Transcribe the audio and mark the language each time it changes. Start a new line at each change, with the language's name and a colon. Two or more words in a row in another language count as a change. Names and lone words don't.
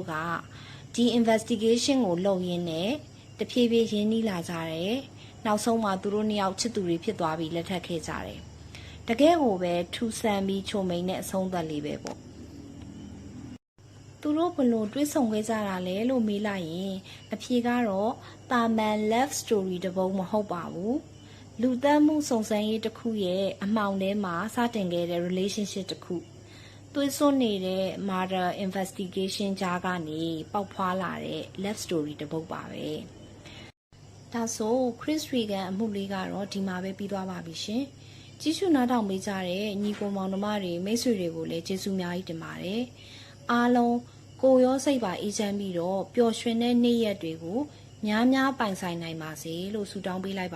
Burmese: ကဒီ investigation ကိုလုပ်ရင်းနဲ့တဖြည်းဖြည်းရင်းနှီးလာကြတယ်။နောက်ဆုံးမှာသူတို့နှစ်ယောက်ချစ်သူတွေဖြစ် သွားပြီးလက်ထပ်ခဲ့ကြတယ်။တကယ်ကိုပဲထူဆန်းပြီးချုံမိန်တဲ့အဆုံးသက်လေးပဲပေါ့။သူတို့ဘလို့တွေးဆုံခဲ့ကြတာလဲလို့မေးလိုက်ရင်အဖြေကတော့တာမန်
English: love story
Burmese: တစ်ပုဒ်မဟုတ်ပါဘူး။လူသတ်မှုစုံစမ်းရေးတစ်ခုရဲ့အမှောင်ထဲမှာစတင်ခဲ့တဲ့ relationship တစ်ခုသွေးစွန်းနေတဲ့
English: murder investigation
Burmese: ကြားကနေပေါက်ဖွာလာတဲ့
English: love story
Burmese: တစ်ပုဒ်ပါပဲ ဒါဆို Chris Regan အမှုလေးကတော့ဒီမှာပဲပြီးသွားပါပြီရှင်။ကြီးစုနားထောင်ပေးကြတဲ့ညီကိုမောင်နှမတွေမိတ်ဆွေတွေကိုလည်းကျေးဇူးအများကြီးတင်ပါတယ်။အားလုံးကိုရောစိတ်ပါအေးချမ်းပြီးတော့ပျော်ရွှင်တဲ့နေ့ရက်တွေကိုများများပိုင်ဆိုင်နိုင်ပါစေလို့ဆုတောင်းပေးလိုက်ပါတယ်